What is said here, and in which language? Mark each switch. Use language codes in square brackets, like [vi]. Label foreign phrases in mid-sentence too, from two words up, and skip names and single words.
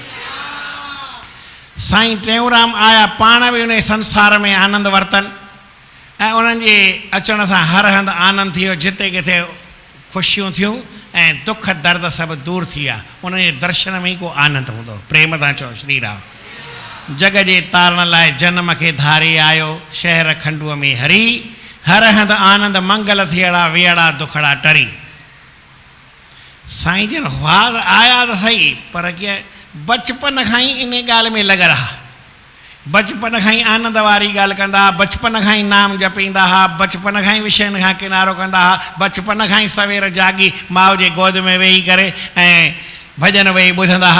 [sd] साईं टेऊंराम आया, पाण बि उन संसार में आनंद वरितनि ऐं उन्हनि जे अचण सां हर हंधि आनंद थी वियो। जिते किथे ख़ुशियूं थियूं ऐं दुख दर्द सभु दूर थी विया। उन जे दर्शन में ई को आनंद हूंदो। प्रेम सां चओ श्री राम। जग जे तारण लाइ जनम खे धारे आयो, शहर खंडूअ में हरी, हर हंधि आनंद मंगल थियड़ा वेड़ा दुखड़ा टरी। साईं जन हुआ आया त सही, पर कीअं बचपन खां ई इन ॻाल्हि में लॻल हा। बचपन खां ई आनंद वारी ॻाल्हि कंदा हुआ, बचपन खां ई नाम जपींदा हुआ, बचपन खां ई विषयनि खां किनारो कंदा हुआ, बचपन खां ई सवेर जागी माउ जे गोद में वेही करे ऐं भॼन वेही ॿुधंदा हुआ।